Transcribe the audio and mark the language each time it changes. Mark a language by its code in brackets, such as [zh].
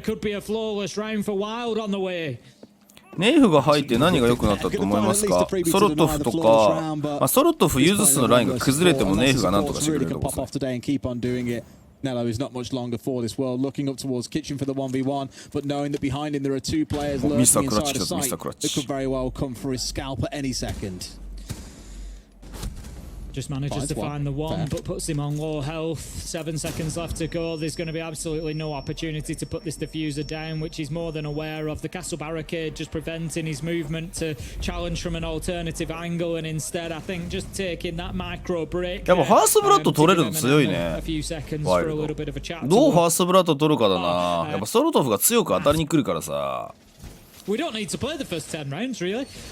[en] Could be a flawless round for Wylde on the way. [ja] ネイフが入って何が良くなったと思いますかソロトフとか、まあ、ソロトフユズスのラインが崩れてもネイフが何とかしてくれると思う [en] Nello is not much longer for this world, looking up towards Kitchen for the 1v1, but knowing that behind him there are 2 players lurking inside a site that could very well come for his scalp at any second. Just manages to find the one, but puts him on low health. 7 seconds left to go. There's going to be absolutely no opportunity to put this diffuser down, which he's more than aware of. The castle barricade just preventing his movement to challenge from an alternative angle, and instead, I think just taking that micro break. [ja] やっぱファーストブラッド取れるの強いね [en] A few seconds for a little bit of a chat. [ja] どうファーストブラッド取るかだなやっぱソロトフが強く当たりに来るからさ [en] We don't need to play the first 10 rounds, really.